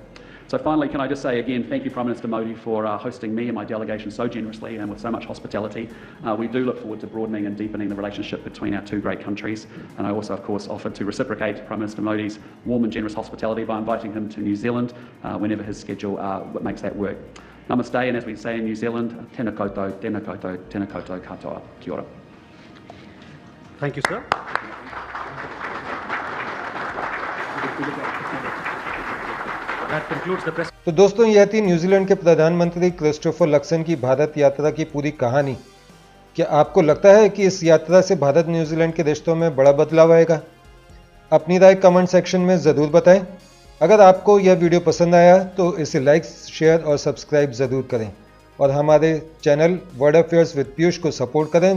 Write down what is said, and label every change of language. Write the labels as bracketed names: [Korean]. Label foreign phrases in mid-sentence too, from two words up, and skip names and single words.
[English] So finally, can I just say again, thank you Prime Minister Modi for hosting me and my delegation so generously and with so much hospitality. We do look forward to broadening and deepening the relationship between our two great countries. And I also, of course, offered to reciprocate Prime Minister Modi's warm and generous hospitality by inviting him to New Zealand whenever his schedule makes that work. Namaste, and as we say in New Zealand, [Māori] tēnā koutou, tēnā koutou, tēnā koutou katoa. Kia ora. [English] Thank you, sir. That concludes the press. [Hindi] तो दोस्तों, यह थी न्यूजीलैंड के प्रधानमंत्री क्रिस्टोफर लक्सन की भारत यात्रा की पूरी कहानी। क्या आपको लगता है कि इस यात्रा से भारत न्यूजीलैंड के रिश्तों में बड़ा बदलाव आएगा? अपनी राय [English] comment section [Hindi] में ज़रूर बताएं। अगर आपको यह वीडियो पसंद आया तो इसे लाइक, शेयर और सब्सक्राइब ज़रूर करें और हमारे चैनल वर्ल्ड अफेयर्स विद पीयूष को सपोर्ट करें।